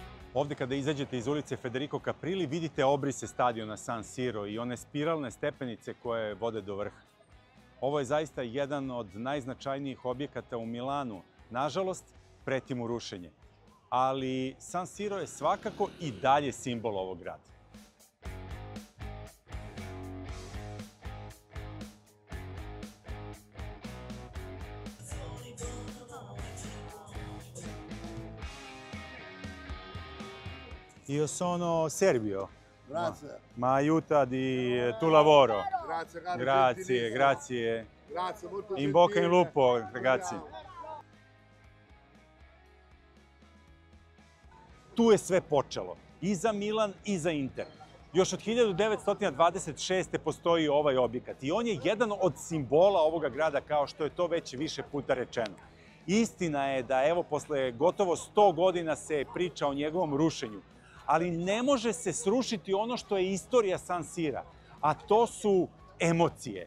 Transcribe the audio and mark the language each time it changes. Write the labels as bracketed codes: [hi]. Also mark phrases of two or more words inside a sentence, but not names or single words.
[sr] Ovde kada izađete iz ulice Federico Capprilli vidite obrise stadiona San Siro i one spiralne stepenice koje vode do vrha. Ovo je zaista jedan od najznačajnijih objekata u Milanu. Nažalost, preti mu rušenje. Ali San Siro je svakako i dalje simbol ovog grada. [it] Io sono serbio. Grazie. Ma aiuta di tu lavoro. Grazie, caro. Grazie, gentilissimo. grazie. Grazie, molto In bocca in gentile. lupo, ragazzi. [sr] Tu je sve počelo. I za Milan i za Inter. Još od 1926. postoji ovaj objekat i on je jedan od simbola ovoga grada, kao što je to već više puta rečeno. Istina je da evo posle gotovo 100 godina se priča o njegovom rušenju, ali ne može se srušiti ono što je istorija San Sira, a to su emocije.